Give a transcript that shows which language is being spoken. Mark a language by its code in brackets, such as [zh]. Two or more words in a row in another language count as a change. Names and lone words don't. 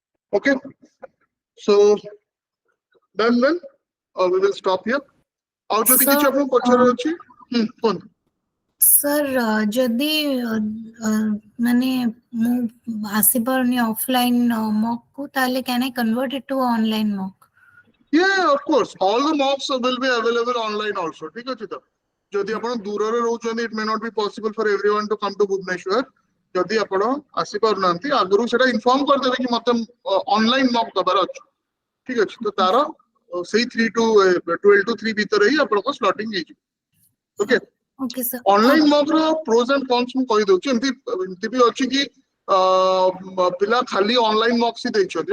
[en] Okay, so done then, or we will stop here. [or] ଆଉ ଯଦି କିଛି ଆପଣଙ୍କୁ ପଚାର ଅଛି କୁହନ୍ତୁ। sir ଯଦି ମାନେ ମୁଁ ଆସିପାରୁନି [en] offline mock [or] କୁ ତାହେଲେ [en] can I convert it to online mock? Yeah, of course, all the mocks will be available online also. [or] ठीक ଅଛି ତ ଯଦି ଆପଣ ଦୂରରେ ରହୁଛନ୍ତି, [en] it may not be possible for everyone to come to Bhubaneswar. [or] ଯଦି ଆପଣ ଆସିପାରୁନାହାନ୍ତି ଆଗରୁ ସେଟା ଇନଫର୍ମ କରିଦେବେ କି ମତେ [en] online mock [or] ଦବାର ଅଛି, ଠିକ ଅଛି ତ ତାର ସେଇ 3 to 12 to 3 ଭିତରେ ହିଁ ଆପଣଙ୍କ ସ୍ଲଟିଂ ହେଇଯିବ। ଓକେ, [en] Okay sir. online mock [or] ର [en] pros and cons [or] ମୁଁ କହିଦଉଛି। ଏମିତି ବି ଅଛି କି ପିଲା ଖାଲି [en] online mocks [or] ହିଁ ଦେଇଛନ୍ତି।